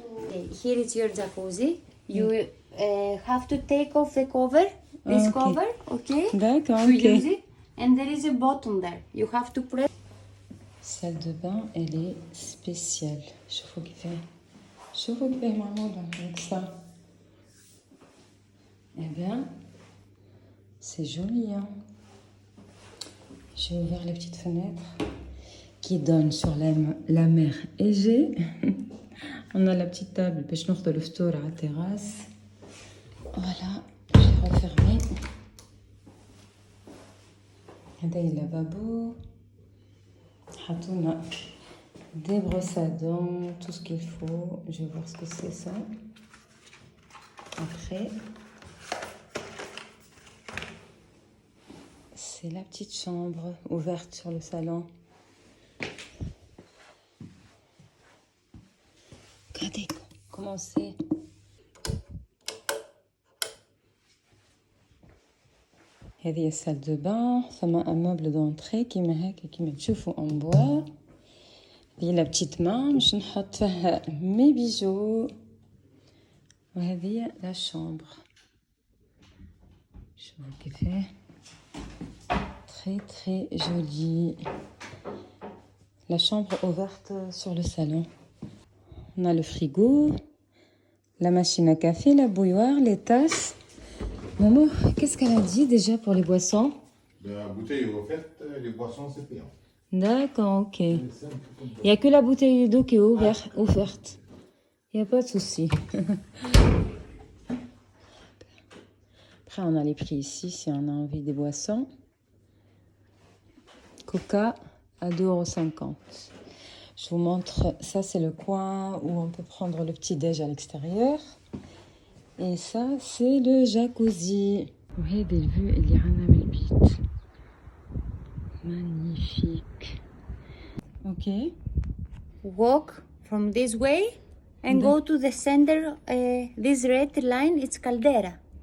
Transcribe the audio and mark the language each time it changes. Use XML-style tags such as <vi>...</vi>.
<en>here is your jacuzzi. You have to take off the cover, this Okay. cover, okay?</en> <fr>D'accord,</fr> <en>To ok. use it. And there is a button there. You have to press.</en> <fr>Salle de bain, elle est spéciale.</fr> <ar>شوفوا كيفاه معمولة</ar> <fr>avec ça. Eh bien, c'est joli, hein. J'ai ouvert les petites fenêtres qui donnent sur la mer Égée. On a la petite table</fr> <ar>باش ناخذوا الفطور على التراس.</ar> <fr>Voilà, j'ai refermé.</fr> <ar>هذا اللافابو. حطونا</ar> <fr>des brosses à dents, tout ce qu'il faut. Je vais voir ce que c'est ça. Après, c'est la petite chambre ouverte sur le salon. Regardez comment c'est.</fr> <ar>هذه السال دو بان. ثم</ar> <fr>un meuble d'entrée</fr> <ar>كيما هكا كيما تشوفوا</ar> <fr>en bois.</fr> <ar>هذه لا بتيت مان باش نحط فيها مي بيجو. وهذه لا شامبر. شوفوا كيفاه.</ar> <fr>Très très jolie. La chambre ouverte sur le salon. On a le frigo, la machine à café, la bouilloire, les tasses. Maman, qu'est-ce qu'elle a dit déjà pour les boissons? La bouteille est offerte, les boissons c'est payant. D'accord, ok. Il n'y a que la bouteille d'eau qui est offerte. Il n'y a pas de souci. Après, on a les prix ici si on a envie des boissons. Coca à 2,50 €. Je vous montre, ça c'est le coin où on peut prendre le petit-déj à l'extérieur. Et ça c'est le jacuzzi.</fr> <ar>وهذه الفيو اللي عنا من البيت.</ar> <fr>Magnifique. Ok.</fr> <en>Walk from this way and go to the center. This red line, it's caldera.</en>